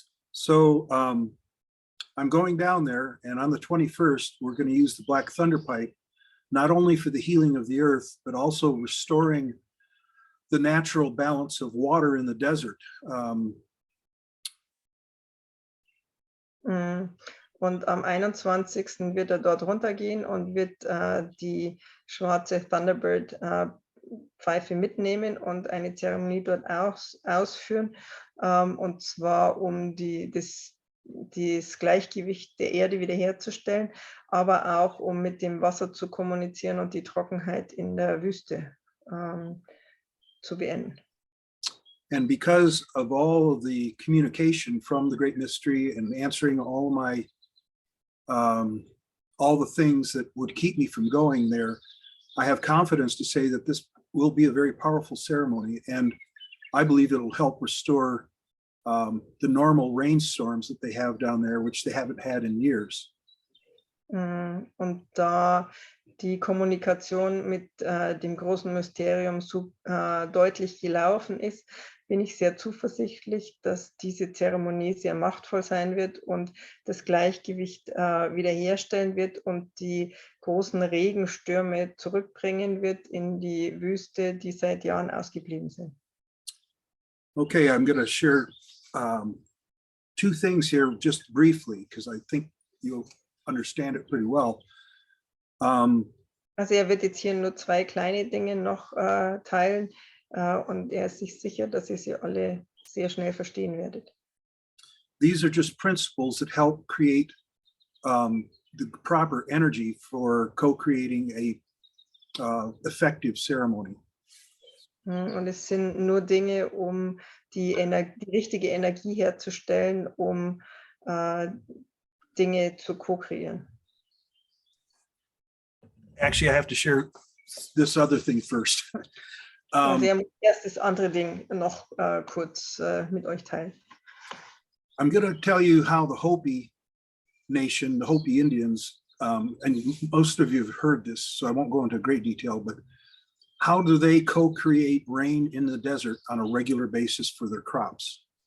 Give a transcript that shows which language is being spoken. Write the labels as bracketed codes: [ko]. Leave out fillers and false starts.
[en] So I'm going down there, and on the 21st, we're going to use the Black Thunder Pipe, not only for the healing of the earth, but also restoring the natural balance of water in the desert. [de] Und am 21. wird er dort runtergehen und wird die schwarze Thunderbird Pfeife mitnehmen und eine Zeremonie dort ausführen, und zwar um das Gleichgewicht der Erde wiederherzustellen, aber auch um mit dem Wasser zu kommunizieren und die Trockenheit in der Wüste zu beenden. [en] And because of all the communication from the Great Mystery and answering all all the things that would keep me from going there, I have confidence to say that this will be a very powerful ceremony, and I believe it'll help restore the normal rainstorms that they have down there, which they haven't had in years. [de] Und da die Kommunikation mit dem großen Mysterium so deutlich gelaufen ist, bin ich sehr zuversichtlich, dass diese Zeremonie sehr machtvoll sein wird und das Gleichgewicht wiederherstellen wird und die großen Regenstürme zurückbringen wird in die Wüste, die seit Jahren ausgeblieben sind. [en] Okay, I'm going to share two things here just briefly, because I think you'll understand it pretty well. [de] Also er wird jetzt hier nur 2 kleine Dinge noch teilen und er ist sich sicher, dass ihr sie alle sehr schnell verstehen werdet. [en] These are just principles that help create the proper energy for co-creating a effective ceremony. [de] Und es sind nur Dinge, um die richtige Energie herzustellen, um Dinge zu co-kreieren. [en] Actually, I have to share this other thing first. [de] Also er muss erst das andere Ding noch kurz mit euch teilen. [en] I'm going to tell you how the Hopi Nation, the Hopi Indians, and most of you have heard this, so I won't go into great detail, but how do they co-create rain in the desert on a regular basis for their crops?